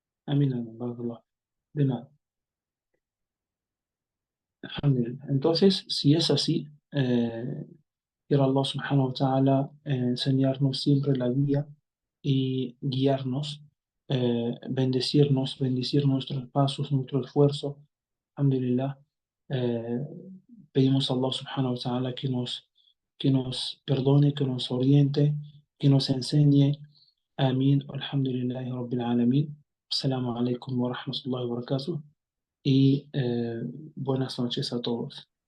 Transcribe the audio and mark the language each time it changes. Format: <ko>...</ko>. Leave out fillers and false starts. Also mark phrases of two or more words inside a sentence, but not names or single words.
<es>Amén, amén, barakallah. De nada. Alhamdulillah. Entonces, si es así, quiero</es> <ar>الله سبحانه وتعالى</ar> <es>enseñarnos siempre la vía y guiarnos, bendecir nuestros pasos, nuestro esfuerzo. Alhamdulillah. Eh, Pedimos a</es> <ar>الله سبحانه وتعالى</ar> <es>que nos perdone, que nos oriente, que nos enseñe. Amén.</es> <ar>الحمد لله رب العالمين. السلام عليكم ورحمة الله وبركاته.</ar> <es>Y buenas noches a todos.</es>